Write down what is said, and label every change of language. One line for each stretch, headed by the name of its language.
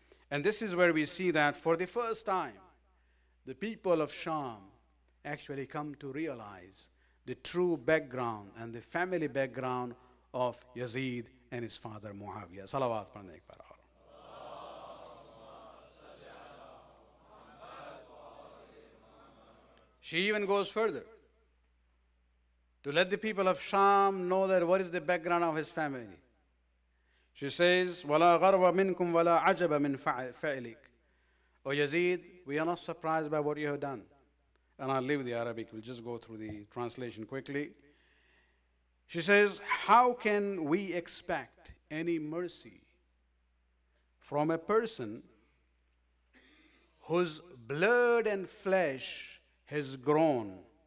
English: And this is where we see that for the first time, the people of Sham actually come to realize the true background and the family background of Yazid and his father Muawiyah. Salawat. She even goes further to let the people of Sham know that what is the background of his family. She says,
Arabic: وَلَا غَرْوَ مِنْكُمْ وَلَا عَجَبَ مِنْ فَعِلِكَ.
English: O Yazid, we are not surprised by what you have done. And I'll leave the Arabic, we'll just go through the translation quickly. She says, how can we expect any mercy from a person whose blood and flesh has grown